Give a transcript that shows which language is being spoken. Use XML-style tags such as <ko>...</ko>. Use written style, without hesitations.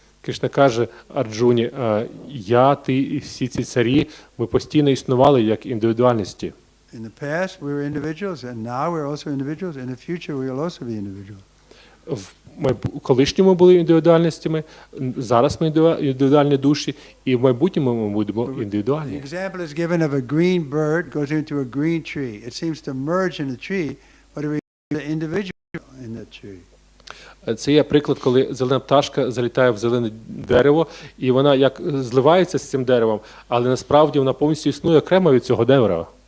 <uk>Кришна каже Арджуні, я, ти і всі ці царі, ми постійно існували як індивідуальності.</uk> <en>In the past, we were individuals, and now we're also individuals. In the future, we will also be individuals.</en> <uk>В колишньому були індивідуальностями, зараз ми індивідуальні душі, і в майбутньому ми будемо</uk> <en>The</en> <uk>індивідуальні.</uk> <en>example is given of a green bird goes into a green tree. It seems to merge in the tree, but it remains an individual in that tree.</en> <uk>Це є приклад, коли зелена пташка залітає в зелене дерево, і вона як зливається з цим деревом, але насправді вона повністю існує окремо від цього дерева.</uk>